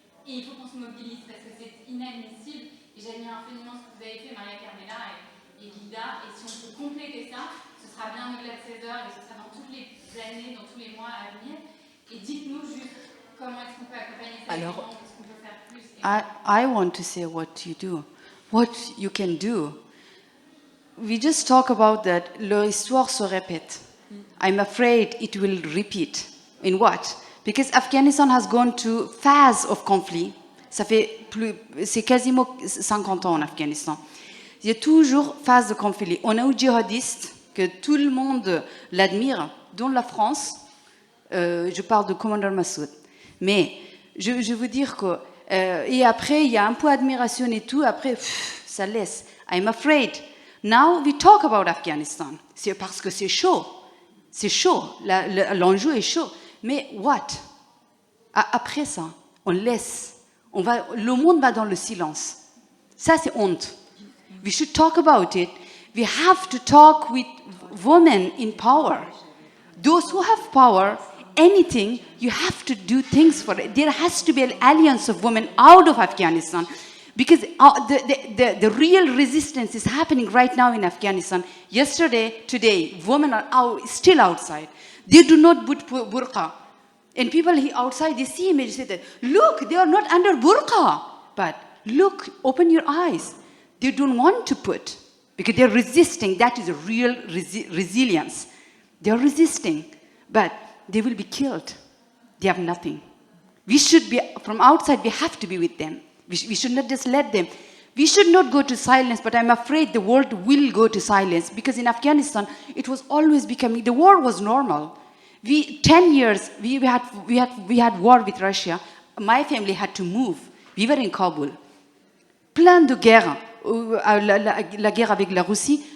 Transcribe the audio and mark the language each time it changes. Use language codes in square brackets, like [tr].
[fr] Et il faut qu'on se mobilise parce que c'est inadmissible. Et j'admire infiniment ce que vous avez fait, Maria Carmela et Gilda. Et si on peut compléter ça, ce sera bien au-delà de 16 heures et ce sera dans toutes les années, dans tous les mois à venir. Et dites-nous juste comment est-ce qu'on peut accompagner ça, comment est-ce qu'on peut faire plus. [en] I want to say what you do, what you can do. We just talk about that. [fr] Leur histoire se répète. [en] I'm afraid it will repeat. In what? Because Afghanistan has gone to phase of conflict. [fr] C'est quasiment 50 ans en Afghanistan. Il y a toujours phase de conflit. On a un djihadiste que tout le monde l'admire, dont la France. Je parle de commandant Massoud. Mais je veux dire que et après il y a un peu d'admiration et tout. Après ça laisse. [en] I'm afraid. Now we talk about Afghanistan. [fr] C'est parce que c'est chaud. C'est chaud. L'enjeu est chaud. Mais [en] what? [fr] Après ça, on laisse. Le monde va dans le silence. Ça, c'est honte. [en] We should talk about it. We have to talk with women in power. Those who have power, anything, you have to do things for it. There has to be an alliance of women out of Afghanistan. Because the real resistance is happening right now in Afghanistan. Yesterday, today, women are still outside. They do not put burqa. And people outside, they see him and they say that, look, they are not under burqa. But look, open your eyes. They don't want to put, because they're resisting. That is a real resilience. They are resisting, but they will be killed. They have nothing. We should be, from outside, we have to be with them. We should not just let them. We should not go to silence, but I'm afraid the world will go to silence, because in Afghanistan, it was always becoming, the war was normal. 10 years, we had war with Russia. My family had to move. We were in Kabul. [fr] Plein de guerres. La guerre avec la Russie.